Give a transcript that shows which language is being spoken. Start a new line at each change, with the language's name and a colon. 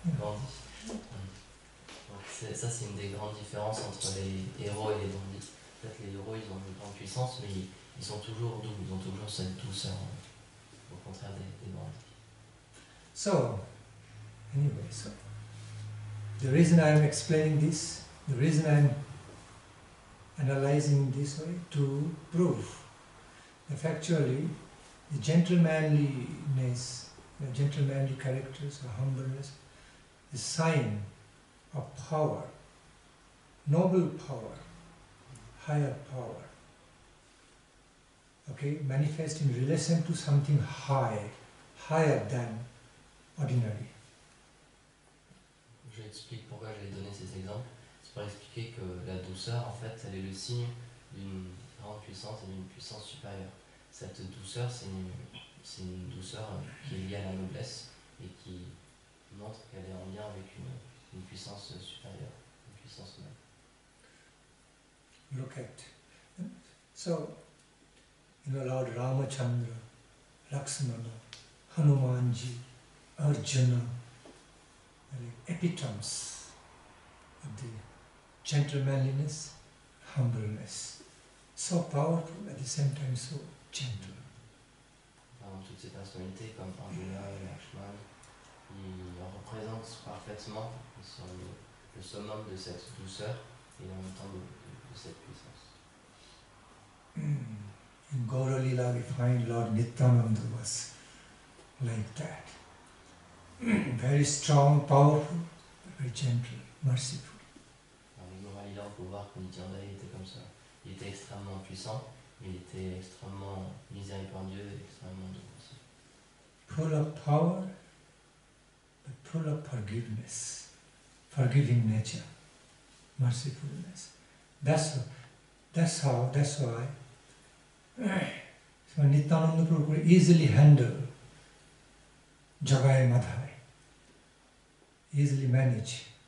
French: Donc ça c'est une des grandes différences entre les héros et les bandits. En fait les héros ils ont une grande puissance mais ils sont toujours doux, ils ont toujours cette douceur, au contraire des bandits.
English: So, anyway, the reason I am explaining this, the reason I am analyzing this way to prove that factually the gentlemanliness, the gentlemanly characters or humbleness is sign of power, noble power, higher power. Okay, manifest in relation to something high, higher than ordinary.
French: J'explique pourquoi j'ai donné cet exemple. C'est pour expliquer que la douceur, en fait, elle est le signe d'une grande puissance et d'une puissance supérieure. Cette douceur, c'est une douceur qui est liée à la noblesse et qui montre qu'elle est en lien avec une puissance supérieure, une puissance humaine.
English: Look at. So, Lord Ramachandra, Lakshmana, Hanumanji, Arjuna, the epitomes of the gentlemanliness, humbleness. So powerful, at the same time so gentle.
French: Toutes ces personnalités comme Arjuna et Lakshman, ils représentent parfaitement, ils sont le summum de cette douceur et en même temps de cette puissance.
English: In Gaura Lila we find Lord Nityananda was like that. Very strong, powerful, very gentle, merciful.
French: Dans les Gaura Lila, on peut voir que Nityananda était comme ça. Il était extrêmement puissant, mais il était extrêmement miséricordieux et extrêmement doux aussi.
English: Full of power, but full of forgiveness, forgiving nature, mercifulness. That's why so Nityananda Prabhu could easily handle Jagai Madhai, easily manage.